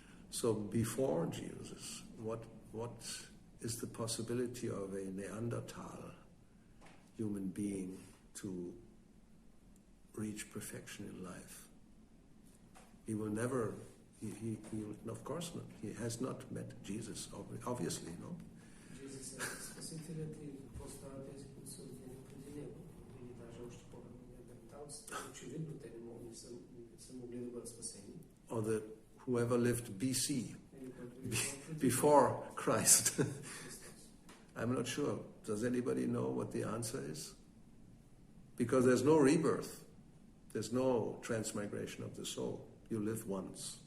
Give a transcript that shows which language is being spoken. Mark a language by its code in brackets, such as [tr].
[en] So before Jesus, what is the possibility of a Neanderthal human being to reach perfection in life? He will never, he will, of course not. He has not met Jesus, obviously, no? [bg] Jesus е спасителят и какво става тези, които са родени преди него. Или даже още по-рано неандерталците. Очевидно те не са могли да бъдат спасени. [en] Or whoever lived BC, before Christ. I'm not sure. Does anybody know what the answer is? Because there's no rebirth. There's no transmigration of the soul. You live once.